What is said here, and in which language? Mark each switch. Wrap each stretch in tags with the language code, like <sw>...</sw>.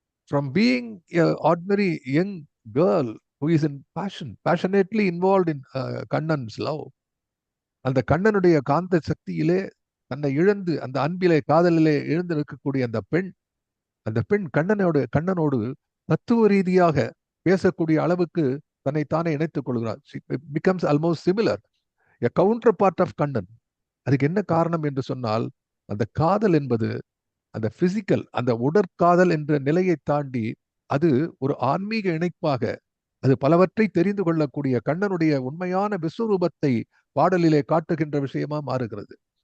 <en>From being a ordinary young girl who is in passionately involved in Kannan's love,</en> <ta>அந்த கண்ணனுடைய காந்த சக்தியிலே தன்னை இழந்து, அந்த அன்பிலே காதலிலே இழந்து இருக்கக்கூடிய அந்த பெண் கண்ணனோடு தத்துவ ரீதியாக பேசக்கூடிய அளவுக்கு தன்னைத்தானே இணைத்துக் கொள்கிறார்.</ta> <en>becomes almost similar, a counterpart of Kannan.</en> <ta>அதுக்கு என்ன காரணம் என்று சொன்னால், அந்த காதல் என்பது அந்த பிசிக்கல், அந்த உடற்காதல் என்ற நிலையை தாண்டி அது ஒரு ஆன்மீக இணைப்பாக, அது பலவற்றை தெரிந்து கொள்ளக்கூடிய கண்ணனுடைய உண்மையான விஸ்வரூபத்தை பாடலிலே காட்டுகின்ற விஷயமா மாறுகிறது.</ta>